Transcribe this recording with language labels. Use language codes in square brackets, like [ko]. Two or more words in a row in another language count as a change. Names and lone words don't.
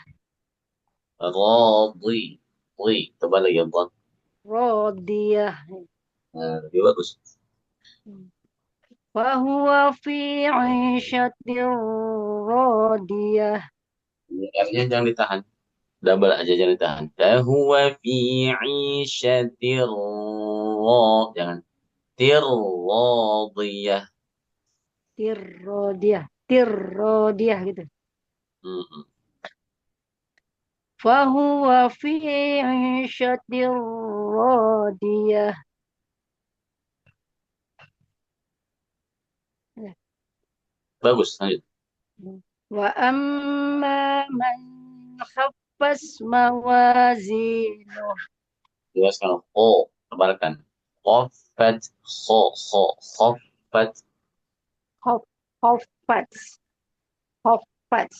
[ar] Radhi. [id] Tebal lagi ya, [ar] Radiyah. [id] lebih bagus. [ar] فهو في عيشة راضية. [id] R-nya jangan ditahan. Double aja, jangan ditahan. [ar] فهو في عيشة jangan. Tirradiyah. [id] Tirrodiyah gitu. [ar] فهو في عيشة راضية. [id] Bagus, lanjut. [ar] وأما من خفت موازينه. [id] Jelaskan kho, tebalkan. [ar] خفت، خفت. Khaffat.